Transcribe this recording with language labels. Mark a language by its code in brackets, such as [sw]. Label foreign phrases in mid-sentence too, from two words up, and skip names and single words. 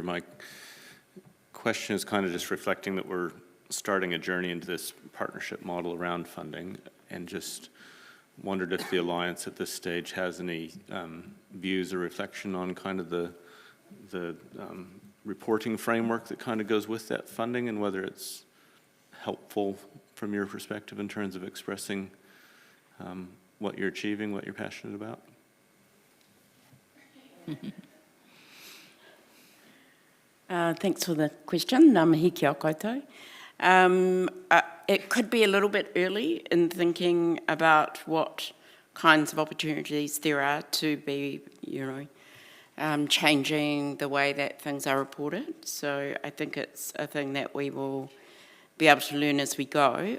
[en] My question is kind of just reflecting that we're starting a journey into this partnership model around funding, and just wondered if the Alliance at this stage has any views or reflection on kind of the reporting framework that kind of goes with that funding, and whether it's helpful from your perspective in terms of expressing what you're achieving, what you're passionate about. Thanks for the question. [mi] Ngā mihi kia koutou. [en] It could be a little bit early in thinking about what kinds of opportunities there are to be, changing the way that things are reported. So I think it's a thing that we will be able to learn as we go.